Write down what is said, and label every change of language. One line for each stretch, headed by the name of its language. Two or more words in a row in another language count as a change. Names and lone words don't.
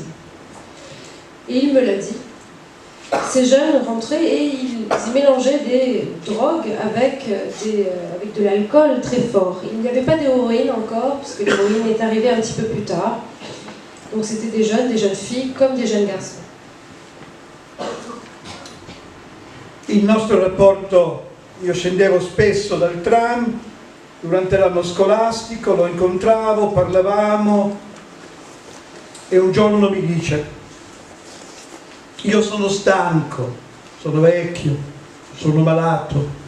French: Et il me l'a dit. Ces jeunes rentraient et ils mélangeaient des drogues avec de l'alcool très fort. Il n'y avait pas d'héroïne encore, puisque l'héroïne est arrivée un petit peu plus tard. Donc c'était des jeunes filles comme des jeunes garçons.
Italian: Il nostro rapporto, io scendevo spesso dal tram durante l'anno scolastico, lo incontravo, parlavamo e un giorno mi dice: io sono stanco, sono vecchio, sono malato.